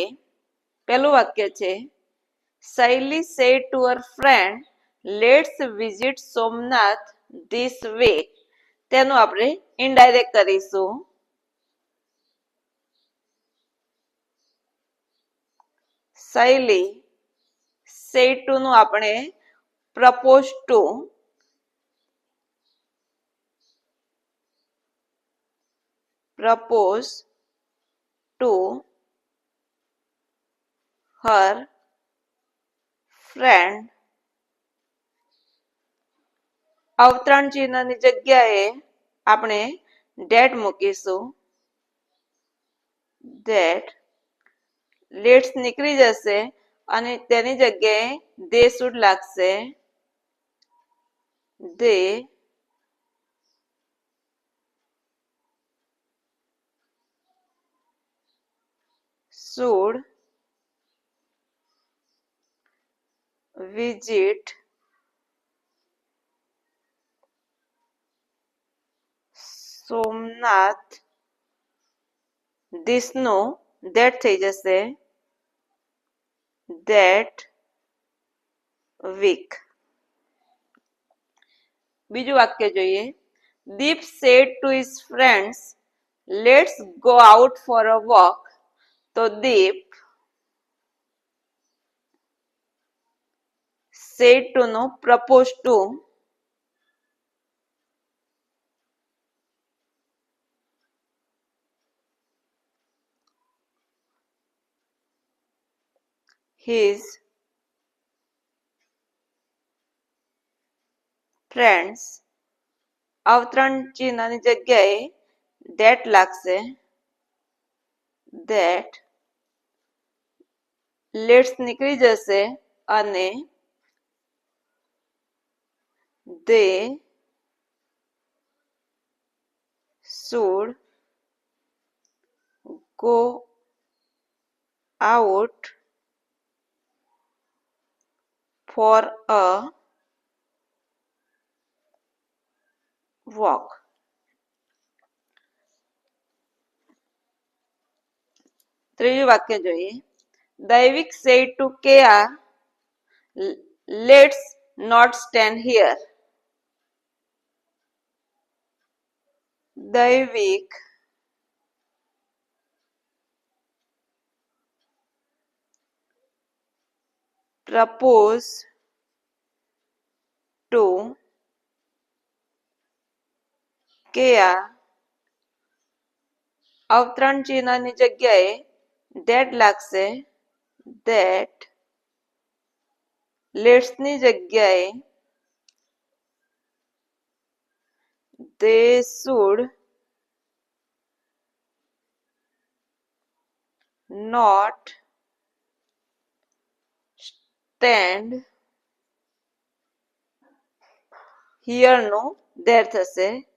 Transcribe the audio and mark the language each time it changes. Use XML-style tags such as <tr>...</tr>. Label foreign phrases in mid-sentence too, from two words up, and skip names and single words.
<gu>પહેલું વાક્ય છે,</gu> <en>Shaily said to her friend let's visit Somnath this week.</en> <gu>તેનું આપણે ઇનડાયરેક્ટ કરીશું. શૈલી</gu> <en>said to</en> <gu>નું આપણે</gu> <en>propose to, propose to her friend.</en> <gu>અવતરણ ચિહ્નની જગ્યાએ આપણે that મૂકીશું.</gu> <en>that let's</en> <gu>નીકળી જશે અને તેની જગ્યાએ</gu> <en>they should</en> <gu>લાગશે.</gu> <en>they should visit સોમનાથ.</en> <gu>this નો that થઈ જશે.</gu> <en>that week.</en> <gu>બીજું વાક્ય જોઈએ.</gu> <en>દીપ said to his friends, let's go out for a walk. તો દીપ said to નો propose to, his friends.</en> <gu>અવતરણ ચિહ્નની જગ્યાએ that લાગશે. that લેટ્સ નીકળી જશે અને they should go out for a walk. ત્રીજું વાક્ય જોઈએ.</gu> <en>દૈવિક said to Kea, let's not stand here. દૈવિક propose to Kea.</en> <gu>અવતરણ ચિહ્નની જગ્યાએ that લાગશે.</gu> <en>that લેટ્સ</en> <gu>ની જગ્યાએ</gu> <en>they should not stand here નો there થશે.</en>